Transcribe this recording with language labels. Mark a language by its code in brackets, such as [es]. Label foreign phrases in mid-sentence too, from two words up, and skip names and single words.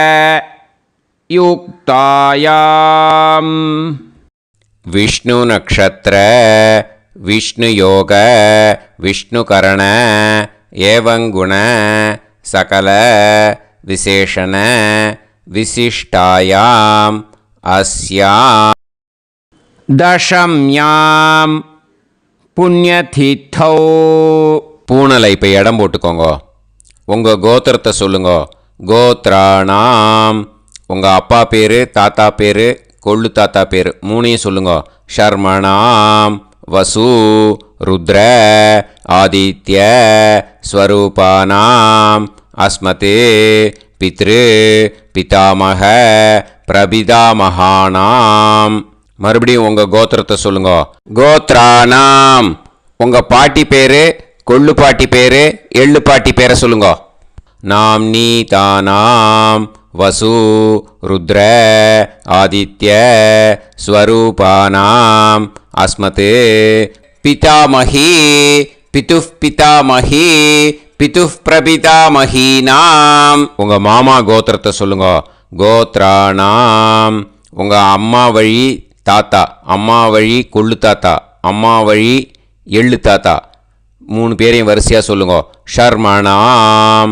[sa] युक्तायां विष्णु नक्षत्र विष्णु योग विष्णुकरण एवं गुण सकल विशेषण विशिष्टायाम अस्याम दशम्यां पुण्यतिथौ. [ta] பூனலை இப்போ இடம் போட்டுக்கோங்க. உங்கள் கோத்திரத்தை சொல்லுங்க. [sa] கோத்ராணாம். [ta] உங்கள் அப்பா பேர், தாத்தா பேர், கொள்ளு தாத்தா பேர் மூணையும் சொல்லுங்க. [sa] शर्मणाम् वसु रुद्र आदित्य स्वरूपाणाम् अस्मद् पितृ पितामह प्रपितामहानाम्. [ta] மறுபடியும் உங்கள் கோத்திரத்தை சொல்லுங்க. [sa] கோத்ரானாம். [ta] உங்கள் பாட்டி பேர், கொள்ளு பாட்டி பேர், எள்ளு பாட்டி பேரை சொல்லுங்க. [sa] नाम् नीतानाम् वसु रुद्र आदित्य स्वरूपानाम् अस्मत् पितामही पितुः पितामही पितुः प्रपितामहीनाम्. [ta] உங்க மாமா கோத்திரத்தை சொல்லுங்க. கோத்ராணாம். உங்க அம்மா வழி தாத்தா, அம்மா வழி கொள்ளு தாத்தா, அம்மா வழி எள்ளு தாத்தா, 3 பேரையும் வரிசையாக சொல்லுங்க. [sa] ஷர்மணாம்.